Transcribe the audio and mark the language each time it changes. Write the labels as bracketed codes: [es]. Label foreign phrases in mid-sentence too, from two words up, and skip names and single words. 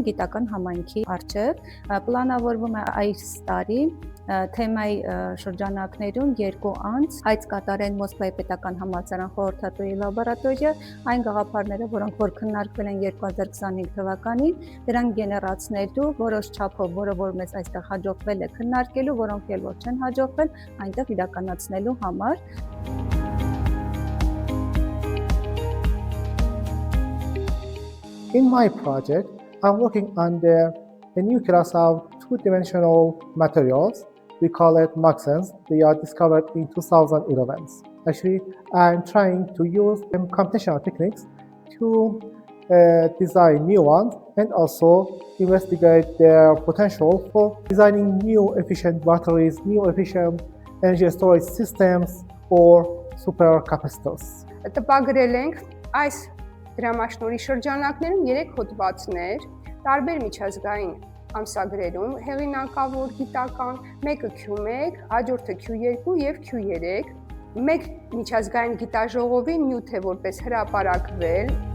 [hy] գիտական համայնքի առջև պլանավորվում է այս տարի թեմայի շրջանակներում երկու անց այց կատարեն Մոսկվայի պետական համալսարան խորհրդատուի լաբորատորիա, այն գաղափարները, որոնք որ քննարկվել են 2025 թվականին, դրանք գեներացնելու որոշ չափով, որը որ մեզ այստեղ հաջողվել է քննարկելու, որոնք էլ որ չեն հաջողվել, այնտեղ իրականացնելու համար։ [en] In my project, I'm working on a new class of two-dimensional materials. We call it Maxens. They are discovered in 2011. Actually, I'm trying to use computational techniques to design new ones and also investigate their potential for designing new efficient batteries, new efficient energy storage systems or supercapacitors. [hy] Տպագրել ենք այս դրամաշնորհի շրջանակներում 3 հոդվածներ, տարբեր միջազգային ամսագրերում, հեղինակավոր գիտական, մեկը Q1, հաջորդը Q2 եւ Q3, մեկ միջազգային գիտաժողովի նյութ է որպես հրապարակվել։